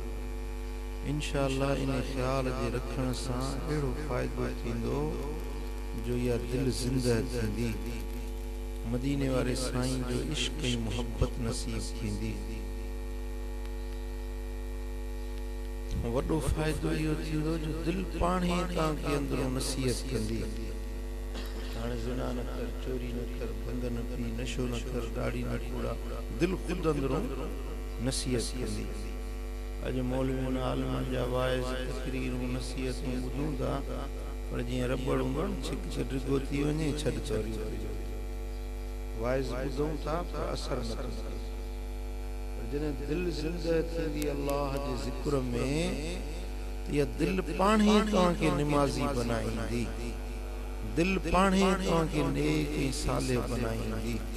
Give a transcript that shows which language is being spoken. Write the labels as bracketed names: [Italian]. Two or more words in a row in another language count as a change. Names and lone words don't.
[Sindhi] इंशाअल्लाह इन ख़्याल जे रखण सां अहिड़ो फ़ाइदो थींदो जो इहा दिल ज़िंदह थींदी, मदीने वारे साईं जो इश्क़ ऐं मुहब्बत नसीब थींदी। वॾो फ़ाइदो इहो थींदो जो दिल पाण ई तव्हांखे अंदरों नसीहत कंदी। हाणे ज़िना न कर, चोरी न कर, भंग न पी, नशो न कर, दाढ़ी न कूड़ा, दिल ख़ुदि अंदरों नसीहत कंदी। अॼु मौलवियुनि आलिमनि जा वाइज़ तक़रीरूं नसीहतूं ॿुधूं था, पर जीअं रबड़ उंगण छिक डिघो थी वञे छॾ चोरी वाइज़ ॿुधूं था पर असर न थो थिए। जॾहिं दिलि ज़िंदह थींदी अल्लाह जे ज़िक्र में, इहा दिलि पाण ई तव्हांखे निमाज़ी बनाईंदी, दिलि पाण ई तव्हांखे नेक ऐं सालिह बनाईंदी।